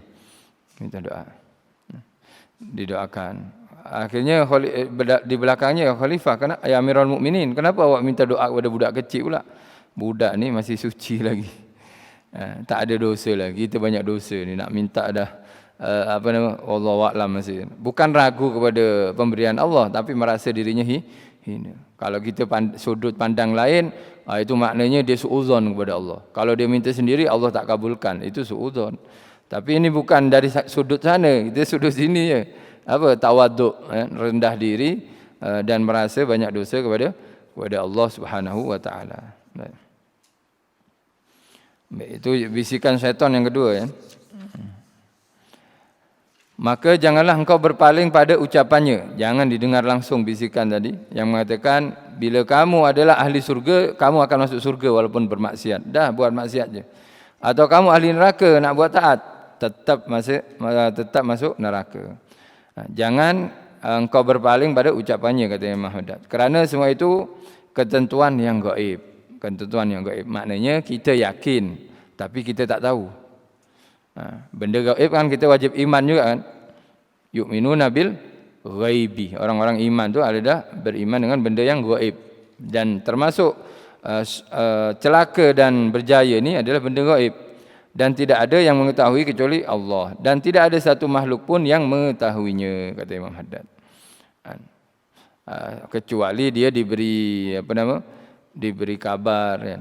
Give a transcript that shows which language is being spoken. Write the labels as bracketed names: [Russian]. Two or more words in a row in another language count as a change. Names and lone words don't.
[Malay] Minta doa. Didoakan. Akhirnya di belakangnya khalifah, kenapa [Arabic] يا أمير المؤمنين, [Malay] kenapa awak minta doa kepada budak kecil pula? Budak ni masih suci lagi. Tak ada dosa lagi. Kita banyak dosa ni nak minta dah [Arabic] والله أعلم [Malay] masih. Bukan ragu kepada pemberian Allah tapi merasa dirinya hina. Kalau kita sudut pandang lain, itu maknanya dia suudzon kepada Allah. Kalau dia minta sendiri Allah tak kabulkan, itu suudzon. Tapi ini bukan dari sudut sana, kita sudut sini je. Tawaduk, rendah diri dan merasa banyak dosa kepada Allah [Arabic] سبحانه وتعالى. [Malay] Itu bisikan syaitan yang kedua, ya. Maka janganlah engkau berpaling pada ucapannya. Jangan didengar langsung bisikan tadi yang mengatakan bila kamu adalah ahli surga, kamu akan masuk surga walaupun bermaksiat. Dah buat maksiat je. Atau kamu ahli neraka nak buat taat, tetap masuk neraka. Jangan engkau berpaling pada ucapannya, kata Imam Haddad. Kerana semua itu ketentuan yang gaib. Ketentuan yang gaib maknanya kita yakin tapi kita tak tahu. Benda gaib kan kita wajib iman juga kan. [Arabic] يؤمنون بالغيب. [Malay] Orang-orang iman tu adalah beriman dengan benda yang gaib. Dan termasuk celaka dan berjaya ni adalah benda gaib. Dan tidak ada yang mengetahui kecuali Allah. Dan tidak ada satu makhluk pun yang mengetahuinya, kata Imam Haddad. Kecuali dia diberi diberi kabar, kan?